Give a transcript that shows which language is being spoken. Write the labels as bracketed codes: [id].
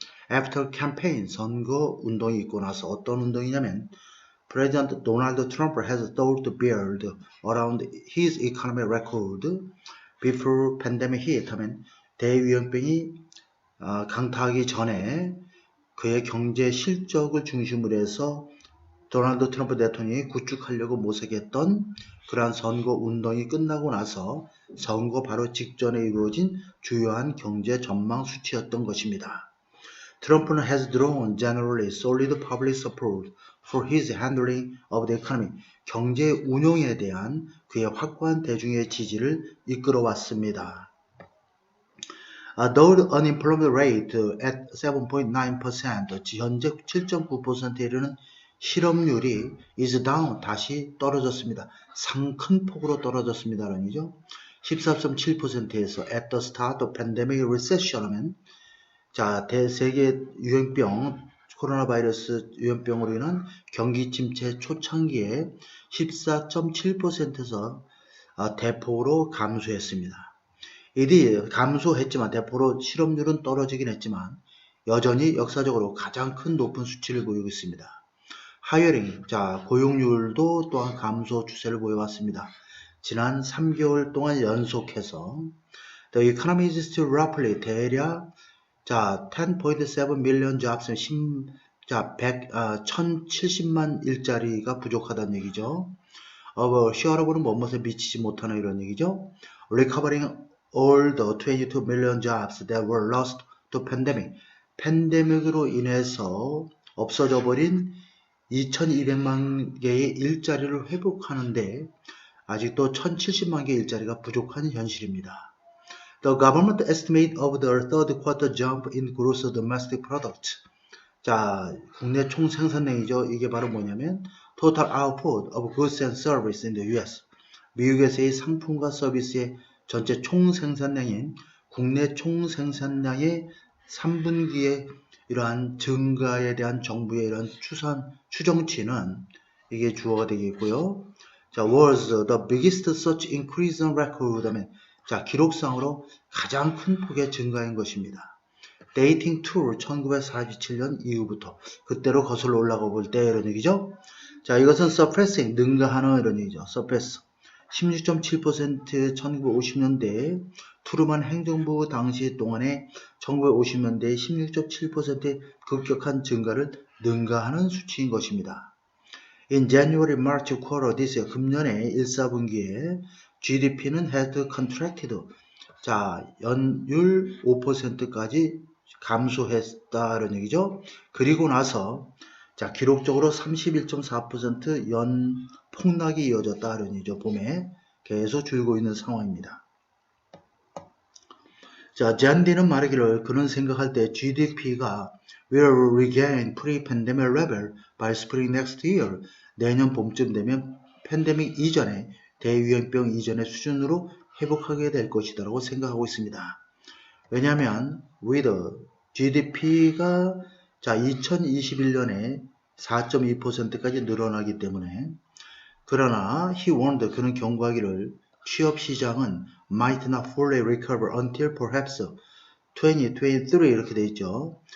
[en] After campaign [ko] 선거 운동이 있고 나서 어떤 운동이냐면 [en] President Donald Trump has thought to build around his economic record before pandemic hit [ko] 하면 대유행병이 강타하기 전에 그의 경제 실적을 중심으로 해서 도널드 트럼프 대통령이 구축하려고 모색했던 그러한 선거 운동이 끝나고 나서 선거 바로 직전에 이루어진 주요한 경제 전망 수치였던 것입니다. [en] 트럼프는 has drawn generally solid public support for his handling of the economy. [ko] 경제 운용에 대한 그의 확고한 대중의 지지를 이끌어왔습니다. [en] Though the unemployment rate at 7.9%, [ko] 현재 7.9%에 이르는 실업률이 [en] is down, 다시 떨어졌습니다. [ko] 큰 폭으로 떨어졌습니다라는 얘기죠. 14.7%에서 [en] at the start of pandemic recession [ko] 하면 자, 대세계 유행병, 코로나 바이러스 유행병으로 인한 경기 침체 초창기에 14.7%에서 대폭으로 감소했습니다. 이들이 감소했지만 대폭으로 실업률은 떨어지긴 했지만 여전히 역사적으로 가장 큰 높은 수치를 보이고 있습니다. 하이어링, 자 고용률도 또한 감소 추세를 보여왔습니다. 지난 3개월 동안 연속해서 [en] The economy is still roughly [ko] 대략 자 [en] 10.7 million jobs, [ko] 1070만 일자리가 부족하다는 얘기죠. 시어러브는 뭐뭐에 미치지 못하는 이런 얘기죠. [en] Recovering all the 22 million jobs that were lost to pandemic. [ko] 팬데믹으로 인해서 없어져 버린 2200만 개의 일자리를 회복하는데 아직도 1070만 개의 일자리가 부족한 현실입니다. [en] The government estimate of the third quarter jump in gross domestic product. [ko] 자, 국내 총생산량이죠. 이게 바로 뭐냐면 [en] total output of goods and services in the US. [ko] 미국에서의 상품과 서비스의 전체 총생산량인 국내 총생산량의 3분기의 이러한 증가에 대한 정부의 이런 추정치는 이게 주어가 되겠고요. 자, [en] was the biggest such increase on record [ko] 하면 자, 기록상으로 가장 큰 폭의 증가인 것입니다. Dating to 1947년 이후부터 그때로 거슬러 올라가 볼 때 이런 얘기죠. 자, 이것은 suppressing 능가하는 이런 얘기죠. suppress 16.7% 1950년대 투르만 행정부 당시 동안에 1950년대에 16.7%의 급격한 증가를 능가하는 수치인 것입니다. [en] In January, March quarter this year, [ko] 금년의 1, 4분기에 [en] GDP는 had contracted. [ko] 자, 연율 5%까지 감소했다는 얘기죠. 그리고 나서 자, 기록적으로 31.4% 연 폭락이 이어졌다는 얘기죠. 봄에 계속 줄고 있는 상황입니다. 자, 잔디는 말하기를 그는 생각할 때 GDP가 [en] will regain pre-pandemic level by spring next year. [ko] 내년 봄쯤 되면 팬데믹 이전에 대유행병 이전의 수준으로 회복하게 될 것이다라고 생각하고 있습니다. 왜냐하면 with GDP가 자 2021년에 4.2%까지 늘어나기 때문에 그러나 [en] he warned [ko] 그는 경고하기를 취업시장은 [en] might not fully recover until perhaps 2023 [ko] 이렇게 돼 있죠.